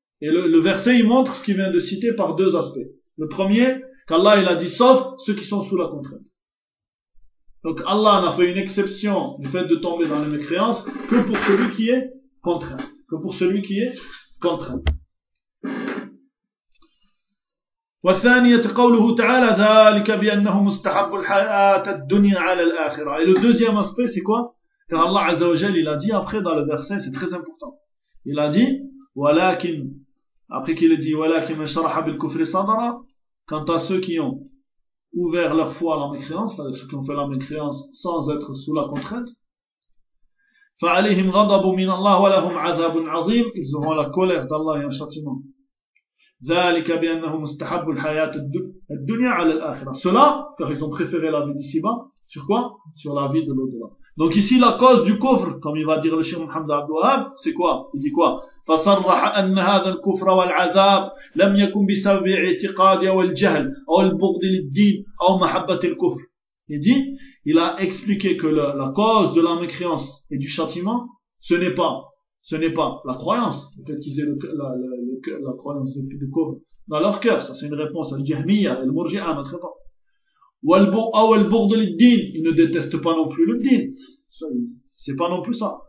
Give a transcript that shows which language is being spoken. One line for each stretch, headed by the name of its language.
French: Et le verset, il montre ce qu'il vient de citer par deux aspects. Le premier, qu'Allah il a dit sauf ceux qui sont sous la contrainte. Donc Allah n'a fait une exception du fait de tomber dans les mécréances que pour celui qui est contraint. Que pour celui qui est contraint.
Arabic: والثانية قوله تعالى ذلك بأنه مستحب الحياة الدنيا على الآخرة.
French: Et le deuxième aspect, c'est quoi? Car Allah Azza wa Jal, il a dit après dans le verset, c'est très important. Il a dit, ولكن, après qu'il a dit,
Arabic: ولكن من شرح بالكفر صدرا,
French: quant à ceux qui ont ouvert leur foi à la mécréance, c'est-à-dire ceux qui ont fait la mécréance sans être sous la contrainte,
Arabic: فعليهم غضب من الله ولهم عذاب عظيم.
French: Ils auront la colère d'Allah et un châtiment.
Arabic: ذلك بأنهم استحبوا الحياة الدنيا على الآخرة.
French: Cela, car ils ont préféré la vie d'ici-bas. Sur quoi? Sur la vie de l'au-delà. Donc ici, la cause du kufr, comme il va dire le Cheikh Mohammed Abdel Wahhab, c'est quoi? Il dit quoi?
Arabic: فصرح أن هذا الكفر والعذاب لم يكن بسبب اعتقاد أو الجهل أو البغض للدين أو محبة الكفر.
French: Il dit, il a expliqué que la cause de la mécréance et du châtiment, ce n'est pas la croyance, le fait qu'ils aient la croyance du kufr dans leur cœur. Ça, c'est une réponse à l'jahmiya, à l'murji'a, à notre époque. Ou al-bughd lid-din, ils ne détestent pas non plus le din. C'est pas non plus ça.